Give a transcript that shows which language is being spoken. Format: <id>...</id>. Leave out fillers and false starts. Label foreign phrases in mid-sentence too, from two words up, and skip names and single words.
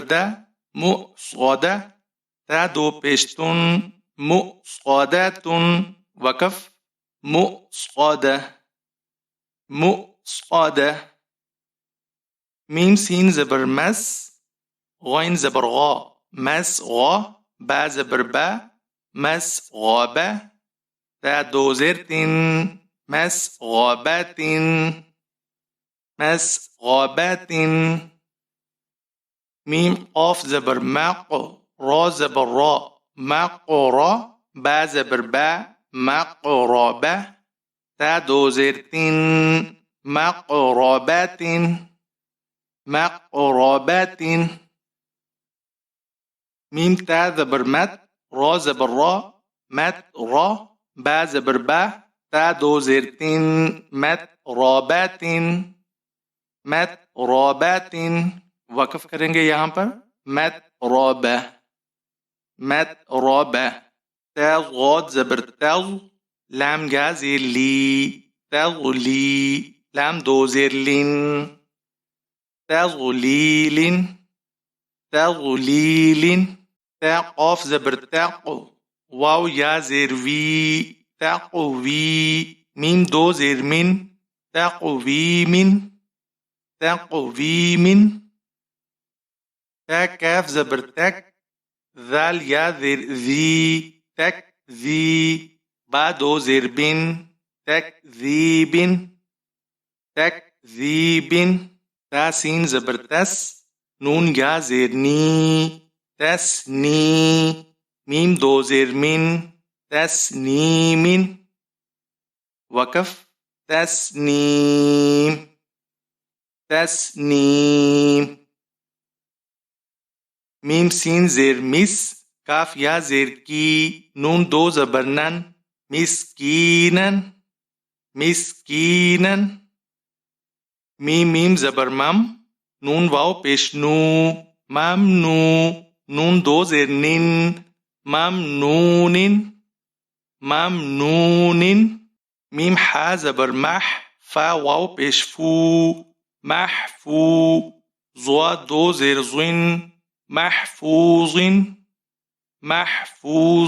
<ur>دا، مو صادہ، تا دو پیش تن، مو صاداتن، وقف، مو صادہ، مو صادہ، میم سین زبر مس، غین زبر غا، مس غا، با زبر با، مس غابہ، تا دو زیر تین، مس غاباتن، مس غاباتن، میم قاف زبر مق، را زبر را، مقرا، با زبر با، مقربہ، تا دو زیر تین، مقرباتن، مقرباتن، میم تا زبر مت، را زبر را، مت را، با زبر با، تا دو زیر تین مترابات مترابات. وقف کریں گے یہاں پر مترابہ مترابہ. تا غاد زبر تغ لام یا زیر لی تغلی لام دو زیر لین تغلیل تغلیل. تا قاف زبر تق واو یا زیر وی تقوی میم دو زیر من تقویم تقویم. تا کاف زبر تک ذال یا زیر ذی تک ذی با دو زیر بن تکذیب تکذیب. تا سین زبر تس نون یا زیر نی تسنی میم دو زیر من تسنیم. وقف تسنیم تسنیم. میم سین زیر مس کاف یا زیر کی نون دو زبر نن مسکینن مسکینن. میم زبر مم نون واو پیش نو ممنو نون دو زیر نن ممنون ممنون. میم حا زبر مح فا واو پیش فو محفو زوا دو زیر زن محفوظ محفوظ.</ur>